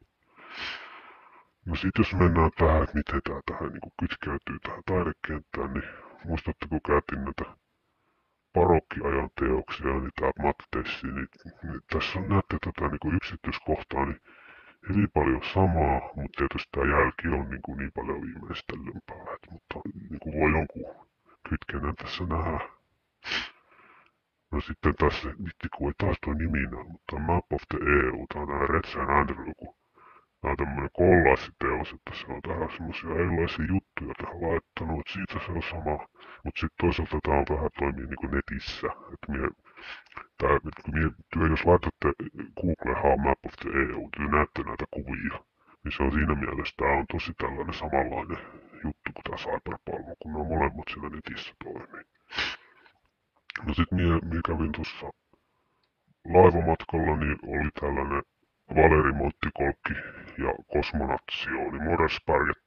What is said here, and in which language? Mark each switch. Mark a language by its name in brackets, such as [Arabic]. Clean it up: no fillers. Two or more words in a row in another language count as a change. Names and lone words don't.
[Finnish] No sit jos mennään tähän, että miten tää tähän niinku kytkeytyy tähän taidekenttään, niin muistatte kun käytiin näitä barokkiajan teoksia, niin tää Matteissi, niin tässä on näette tätä niinku yksityiskohtaa, niin hyvin paljon samaa, mutta tietysti tää jälki on niin paljon viimeistellympää, mutta niinku voi jonkun kytkennän tässä nähdä. No sitten tässä, vitsi kun ei taas toi nimi näy, mutta [English] Map of the EU, [Finnish] tää on tää Red San Andrew, kun tää on tämmönen kollassiteos, että se on tähän semmosia erilaisia juttuja tähän laittanut, että siitä se on sama. Mut sit toisaalta tää on vähän toimii niinku netissä, että jos laitatte Googlehaan [English] Map of the EU, [Finnish] niin näette näitä kuvia. Niin se on siinä mielessä, tää on tosi tällainen samanlainen juttu kuin tää Cyberpalmu, kun ne on molemmat siellä netissä toimii. No sit mie kävin tuossa laivamatkalla, niin oli tällainen Valeri Monttikolkki ja kosmonautsioni Morespargetti.